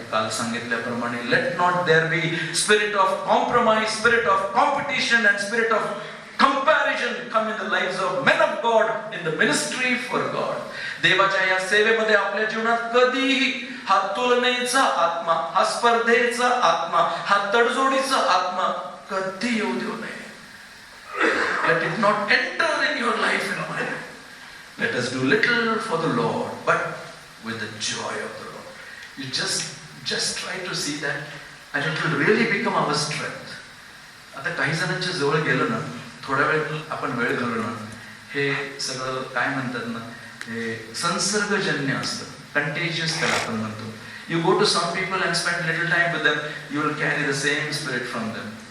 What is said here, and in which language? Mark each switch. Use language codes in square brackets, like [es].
[en] काल सांगितल्याप्रमाणे let not there be spirit of compromise, spirit of competition and spirit of comparison come in the lives of men of God in the ministry for God. [mr] देवाच्या या सेवेमध्ये आपल्या जीवनात कधीही हा तुलनेचा आत्मा, हा स्पर्धेचा आत्मा, हा तडजोडीचा आत्मा कधी येऊ देऊ नये. [en] Let it not enter in your life and mine. Let us do little for the Lord, but with the joy of the Lord. You just try to see that, and it will really become our strength. [mr] आता काही जणांच्या जवळ गेलो ना, थोडा वेळ आपण वेळ घालवू ना, हे सगळं काय म्हणतात ना, हे संसर्गजन्य असतं, कंटेजियस त्याला आपण म्हणतो. [en] You go to some people and spend little time with them, you will carry the same spirit from them.